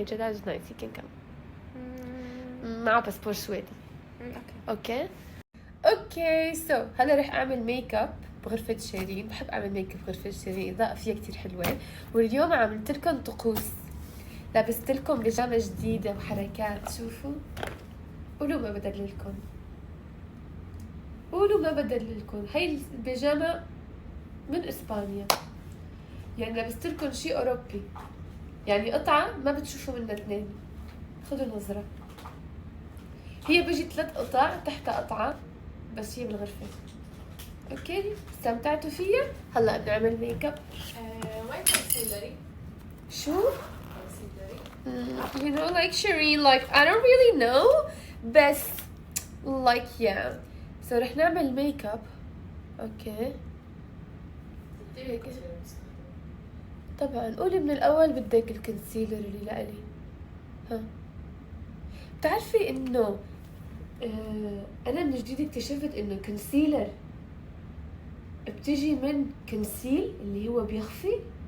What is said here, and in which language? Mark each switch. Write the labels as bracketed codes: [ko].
[en] Jalal is nice, he can come. [ar] معه باسبور سويدي. اوكي اوكي. سو هلا رح اعمل ميك اب بغرفة شيرين. بحب اعمل ميك اب بغرفة شيرين، اضاءة فيها كتير حلوة. واليوم عملت لكم طقوس، لبست لكم بيجامة جديدة وحركات. شوفوا، قولوا ما بدللكم، قولوا ما بدللكم. هاي البيجامة من اسبانيا، يعني لبست لكم شيء اوروبي، يعني قطعة ما بتشوفوا منها اثنين. خذوا نظرة. هي بيجي 3 قطع تحتها قطعة بس هي بالغرفة. اوكي استمتعتوا فيها؟ هلا بنعمل ميك اب. وين كونسيلري؟ [en] شو؟ You know, like Shireen, like I don't really know, بس like yeah. [ar] So رح نعمل ميك اب. اوكي طبعا قولي من الاول بدك الكونسيلر اللي لإلي. ها بتعرفي انه انا من جديد اكتشفت انه كونسيلر بتجي من كونسيل اللي هو بيخفي.